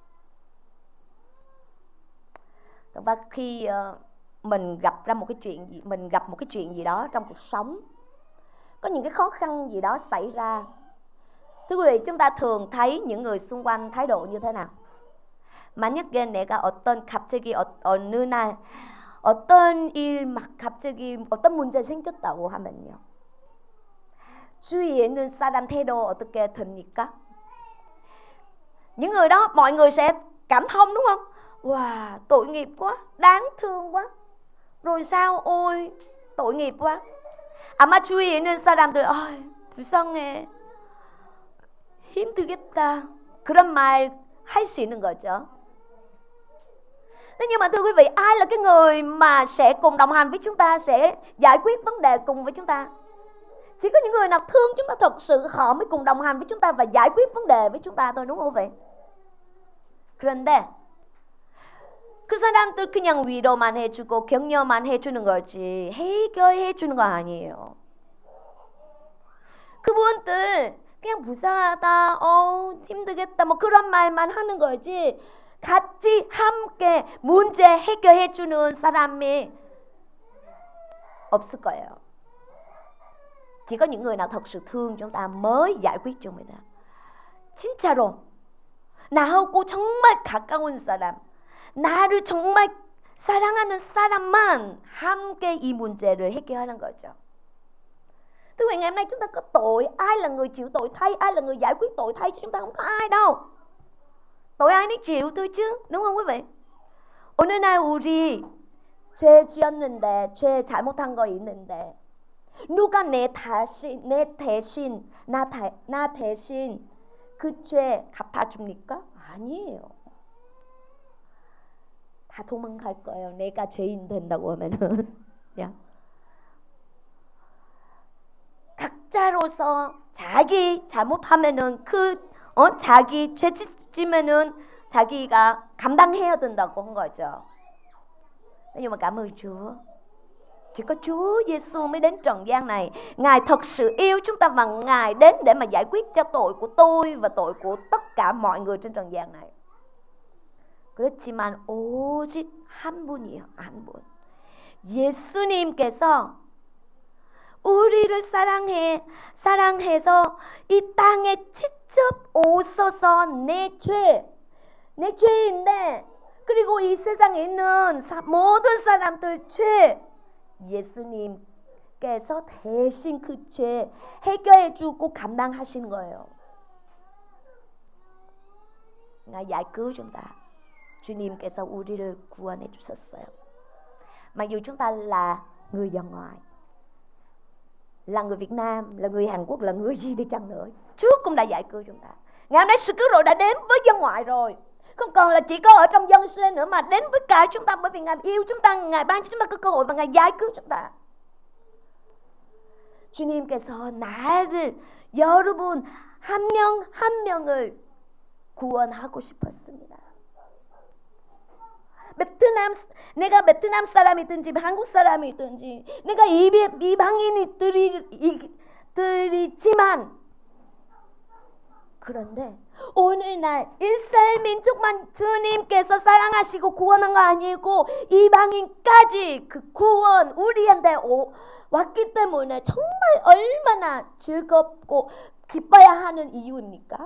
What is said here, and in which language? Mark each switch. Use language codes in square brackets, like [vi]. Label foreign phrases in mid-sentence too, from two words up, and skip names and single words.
[vi] Và khi mình gặp một cái chuyện gì đó trong cuộc sống, có những cái khó khăn gì đó xảy ra, thưa quý vị, chúng ta thường thấy những người xung quanh thái độ như thế nào? [ko] 만약에 내가 갑자기 어느 날 어떤 일 막 갑자기 어떤 문제 생겼다고 하면요, 주위에 있는 사람 태도 어떻게 됩니까? [vi] Những người đó mọi người sẽ cảm thông, đúng không? Wow, tội nghiệp quá, đáng thương quá. Rồi sao? Ôi, tội nghiệp quá. [ko] 아마 주위에 있는 사람들, 불쌍해, 힘들겠다, 그런 말 할 수 있는 거죠. [vi] Thế nhưng mà thưa quý vị, ai là cái người mà sẽ cùng đồng hành với chúng ta, sẽ giải quyết vấn đề cùng với chúng ta? Chỉ có những người nào thương chúng ta thật sự, họ mới cùng đồng hành với chúng ta và giải quyết vấn đề với chúng ta thôi, đúng không vậy? [ko] 그런데 그 사람들 그냥 위로만 해주고 격려만 해주는 거지 해결해 주는 거 아니에요. 그분들 그냥 불쌍하다, 힘들겠다, 뭐 그런 말만 하는 거지 같이 함께 문제 해결해 주는 사람이 없을 거예요. [vi] Chỉ có những người nào thật sự thương chúng ta mới giải quyết cho người ta. [ko] 진짜로 나하고 정말 가까운 사람, 나를 정말 사랑하는 사람만 함께 이 문제를 해결하는 거죠. [vi] Thưa quý vị, ngày hôm nay chúng ta có tội, ai là người chịu tội thay, ai là người giải quyết tội thay cho chúng ta? Không có ai đâu. tội ai nấy chịu thôi chứ, đúng không quý vị? [ko] 어느 날 우리 죄 지었는데, 죄 잘못한 거 있는데 누가 나 대신 그 죄 갚아줍니까? 아니에요. 다 도망갈 거예요. 내가 죄인 된다고 하면은. 각자로서 자기 잘못하면은 자기 죄 짓지면은 자기가 감당해야 된다고 한 거죠. [vi] Nhưng mà cảm ơn Chúa, chỉ có Chúa Giêsu mới đến trần gian này. Ngài thật sự yêu chúng ta và Ngài đến để mà giải quyết cho tội của tôi và tội của tất cả mọi người trên trần gian này. [ko] 그렇지만 오직 한 분이에요. 한 분. 예수님께서 우리를 사랑해서 이 땅에 직접 오셔서 내 죄인데, 그리고 이 세상에 있는 모든 사람들 죄, 예수님께서 대신 그 죄 해결해주고 감당하시는 거예요. [vi] Ngài giải cứu chúng ta. [ko] 주님께서 우리를 구원해 주셨어요. [vi] Mặc dù chúng ta là người dân ngoại, là người Việt Nam, là người Hàn Quốc, là người gì đi chăng nữa, Chúa cũng đã giải cứu chúng ta. Ngày hôm nay sự cứu rỗi đã đến với dân ngoại rồi, không còn là chỉ có ở trong dân Israel nữa, mà đến với cả chúng ta, bởi vì Ngài yêu chúng ta, Ngài ban cho chúng ta có cơ hội và Ngài giải cứu chúng ta. [ko] 주님께서 나를, 여러분 한 명 한 명을 구원하고 싶었습니다. 내가 베트남 사람이든지 한국 사람이든지, 내가 이방인이지만, 그런데 오늘날 이스라엘 민족만 주님께서 사랑하시고 구원한 거 아니고 이방인까지 그 구원 우리한테 왔기 때문에 정말 얼마나 즐겁고 기뻐야 하는 이유입니까?